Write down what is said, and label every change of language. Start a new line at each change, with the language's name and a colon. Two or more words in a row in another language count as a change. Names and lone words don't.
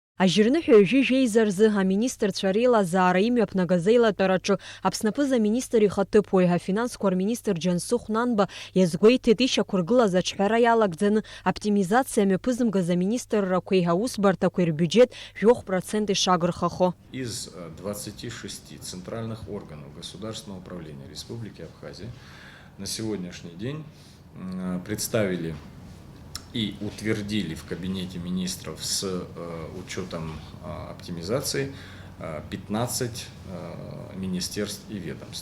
Abkhazian: Ажьырныҳәаҩ Жәижәеизарзы аминистрцәа реилазаара имҩаԥнагазеилатәараҿы Аԥснапы заминистр ихаҭыԥуаҩ афинансқәа рминистр Џьансыхә Нанба иазгәеиҭеит ишьақәыргылаз аҿҳәара иалагӡаны аоптимизациа мҩаԥызымгаз аминистррақәеи аусбарҭақәеи рбюджет 7% ишагырхахо.
Russian: Из 26 центральных органов государственного управления Республики Абхазия на сегодняшний день представили и утвердили в кабинете министров с учетом оптимизации 15 министерств и ведомств.